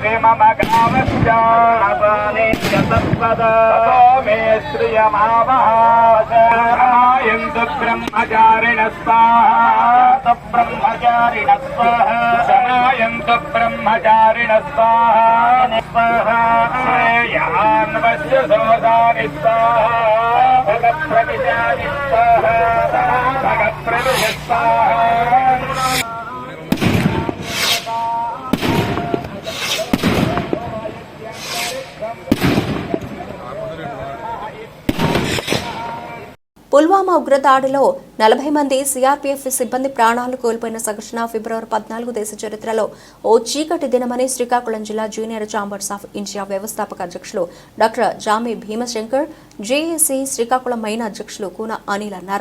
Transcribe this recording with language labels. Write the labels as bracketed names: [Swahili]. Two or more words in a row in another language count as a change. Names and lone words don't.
[Sanskrit] श्रीममगावश्चापनेत्य सर्वदा मे श्रियमावहायन्तु ब्रह्मचारिणः स्वाहा ब्रह्मचारिणः स्वाहा शमायन्तु ब्रह्मचारिणः स्वाहा श्रेयान्वस्य सोदानि स्वाहा भगप्रविशानि स्वाहा भगप्रविश स्वाहा [Telugu] పుల్వామా ఉగ్రదాడిలో 40 మంది సిఆర్పీఎఫ్ సిబ్బంది ప్రాణాలు కోల్పోయిన సంఘటన ఫిబ్రవరి 14 దేశ చరిత్రలో ఓ చీకటి దినమని శ్రీకాకుళం జిల్లా జూనియర్ ఛాంబర్స్ ఆఫ్ ఇండియా వ్యవస్థాపక అధ్యక్షులు డాక్టర్ జామి భీమశంకర్, జేఏసీ శ్రీకాకుళం మెయిన్ అధ్యక్షులు కూన అనిల్ అన్నారు.